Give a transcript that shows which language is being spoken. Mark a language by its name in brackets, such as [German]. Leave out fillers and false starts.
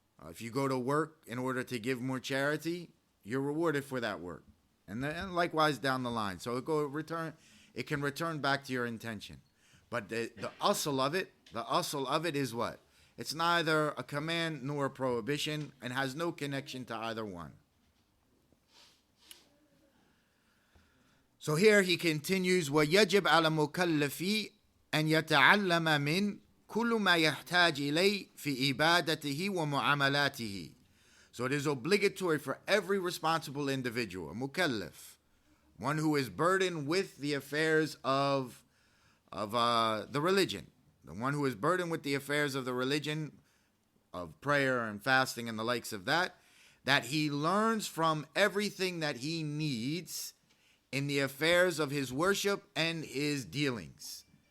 [English] If you go to work in order to give more charity, you're rewarded for that work, and likewise down the line. So it can return back to your intention. But the asl of it is what? It's neither a command nor a prohibition, and has no connection to either one. So here he continues, [Arabic] وَيَجِبْ عَلَى مُكَلَّفِ أَنْ يَتَعَلَّمَ مِنْ كل ما يحتاج إليه في إبادته ومعاملاته. [English] So it is obligatory for every responsible individual, a mukallaf, one who is burdened with the affairs of the religion, the one who is burdened with the affairs of the religion, of prayer and fasting and the likes of that he learns from everything that he needs in the affairs of his worship and his dealings.